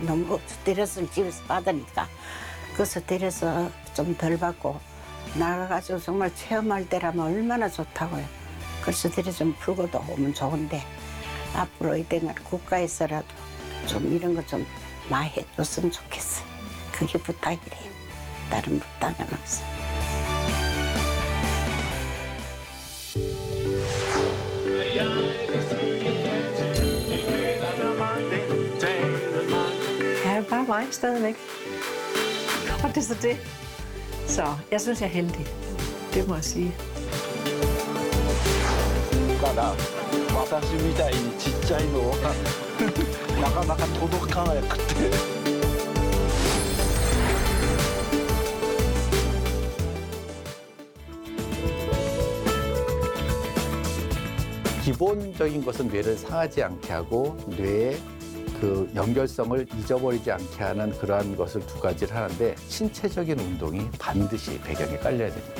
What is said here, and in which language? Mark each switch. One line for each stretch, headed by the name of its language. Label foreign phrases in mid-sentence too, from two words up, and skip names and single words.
Korean: 너무 스트레스를 집에서 받으니까. 그 스트레스 좀 덜 받고 나가가지고 정말 체험할 때라면 얼마나 좋다고요. 그 스트레스 좀 풀고도 오면 좋은데 앞으로 이때는 국가에서라도 좀 이런 거 좀 많이 해줬으면 좋겠어요. 그게 부탁이래요. 딸은 못 다녀놨어.
Danish: Jeg er bare mig stadigvæk. Og det er så det. Så jeg synes, jeg er heldig. Det må jeg sige.
Japanese: ただ私みたいにちっちゃいのはなかなか届かなくて。
Korean: 기본적인 것은 뇌를 상하지 않게 하고 뇌의 그 연결성을 잊어버리지 않게 하는 그러한 것을 두 가지를 하는데 신체적인 운동이 반드시 배경에 깔려야 됩니다.